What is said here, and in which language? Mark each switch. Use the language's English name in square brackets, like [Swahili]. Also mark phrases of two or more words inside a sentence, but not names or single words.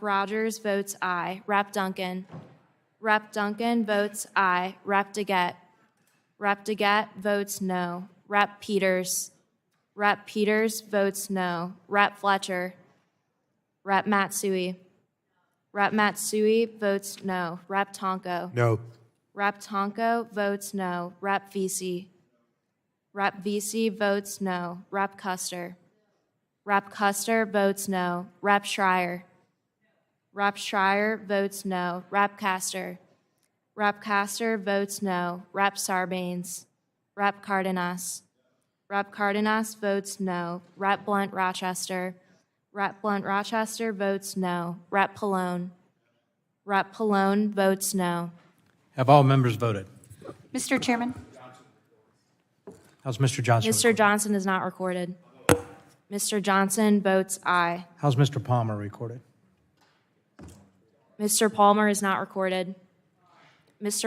[English] Rogers votes aye. Rep. Duncan. Rep. Duncan votes aye. Rep. DeGette. Rep. DeGette votes no. Rep. Peters. Rep. Peters votes no. Rep. Fletcher. Rep. Matsui. Rep. Matsui votes no. Rep. Tonko. No. Rep. Tonko votes no. Rep. Vesey. Rep. Vesey votes no. Rep. Custer. Rep. Custer votes no. Rep. Schreier. Rep. Schreier votes no. Rep. Castor. Rep. Castor votes no. Rep. Sarbanes. Rep. Cardenas. Rep. Cardenas votes no. Rep. Blunt Rochester. Rep. Blunt Rochester votes no. Rep. Pallone. Rep. Pallone votes no. Have all members voted? Mr. Chairman, How's Mr. Johnson? Mr. Johnson is not recorded. Mr. Johnson votes aye. How's Mr. Palmer recorded? Mr. Palmer is not recorded. Mr.